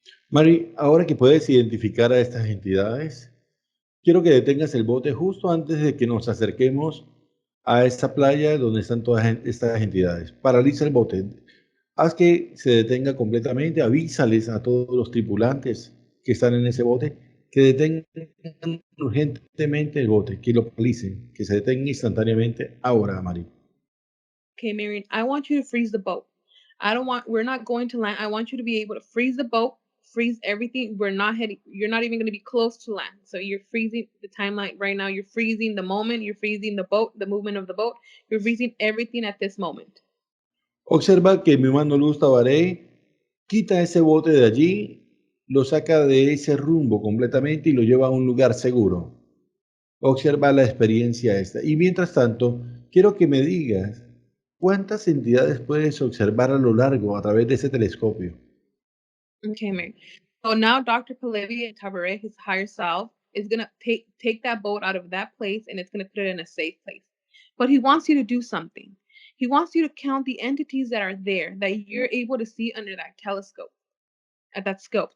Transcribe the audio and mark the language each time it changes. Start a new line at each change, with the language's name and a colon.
Spanish: Mari, ahora que puedes identificar a estas entidades, quiero que detengas el bote justo antes de que nos acerquemos a esta playa donde están todas estas entidades. Paraliza el bote. Haz que se detenga completamente. Avísales a todos los tripulantes que están en ese bote que detengan urgentemente el bote, que lo paralicen, que se detenga instantáneamente ahora, Mari.
English: Okay, Marion, I want you to freeze the boat. We're not going to land. I want you to be able to freeze the boat, freeze everything. You're not even going to be close to land. So you're freezing the timeline right now. You're freezing the moment. You're freezing the boat, the movement of the boat. You're freezing everything at this moment.
Spanish: Observa que mi mano luz Tabaré quita ese bote de allí, lo saca de ese rumbo completamente y lo lleva a un lugar seguro. Observa la experiencia esta. Y mientras tanto, quiero que me digas cuántas entidades puedes observar a lo largo a través de ese telescopio.
English: Okay, Mary. So now Dr. Palevi Tabaret, his higher self, is gonna take that boat out of that place and it's gonna put it in a safe place. But he wants you to do something. He wants you to count the entities that are there that you're able to see under that telescope, at that scope.